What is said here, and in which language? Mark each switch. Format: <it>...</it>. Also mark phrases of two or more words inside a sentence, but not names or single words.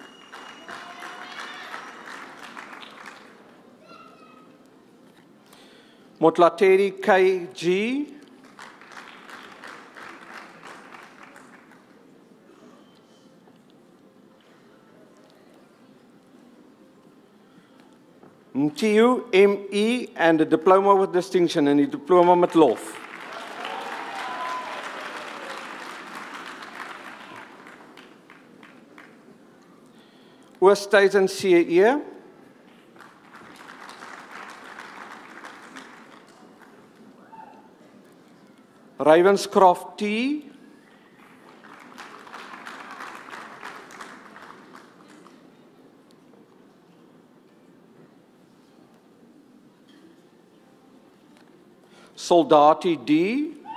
<en>Motlateri KG. Mtiu ME and a diploma with distinction and a diploma</en> <af>met lof.</af> <en>Oosthuizen CE. Ravenscroft T. Soldati D.</en>